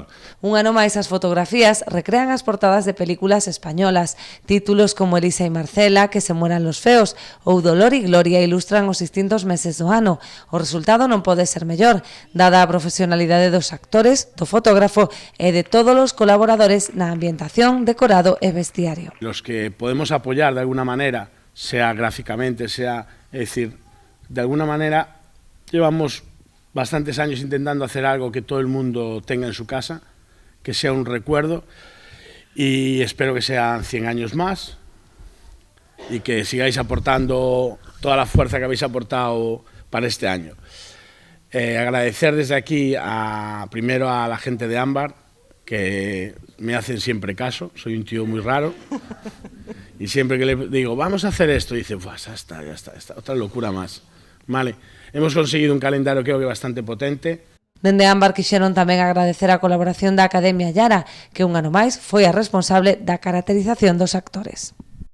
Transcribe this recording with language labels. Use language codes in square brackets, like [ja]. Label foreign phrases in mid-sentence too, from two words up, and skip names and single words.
[gl] Un ano máis as fotografías recrean as portadas de películas españolas. Títulos como Elisa e Marcela, Que se mueran los feos, ou Dolor e Gloria ilustran os distintos meses do ano. O resultado non pode ser mellor, dada a profesionalidade dos actores, do fotógrafo e de todos os colaboradores na ambientación, decorado e vestiario. [es] Los que podemos apoyar de alguna manera, sea gráficamente, sea, es decir, de alguna manera llevamos bastantes años intentando hacer algo que todo el mundo tenga en su casa, que sea un recuerdo, y espero que sean 100 años más y que sigáis aportando toda la fuerza que habéis aportado para este año. Agradecer desde aquí primero a la gente de Ámbar, que me hacen siempre caso, soy un tío muy raro, y siempre que le digo, vamos a hacer esto, dice, pues ya está, otra locura más. Vale, hemos conseguido un calendario creo que bastante potente. [gl] Dende Ámbar quixeron tamén agradecer a colaboración da Academia Llara, que un ano máis foi a responsable da caracterización dos actores.